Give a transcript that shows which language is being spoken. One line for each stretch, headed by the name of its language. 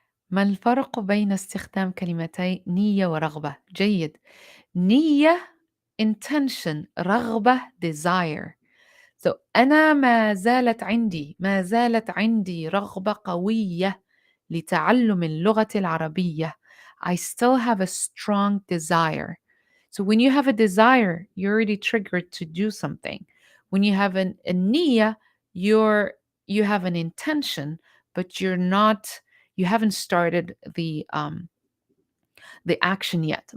Arabic: ما الفرق بين استخدام كلمتي نية ورغبة؟ جيد. نية intention. رغبة desire. So أنا ما زالت عندي رغبة قوية لتعلم اللغة العربية.
English: I still have a strong desire. So when you have a desire, you're already triggered to do something. When you have a niyyah, you have an intention, but you haven't started the action yet.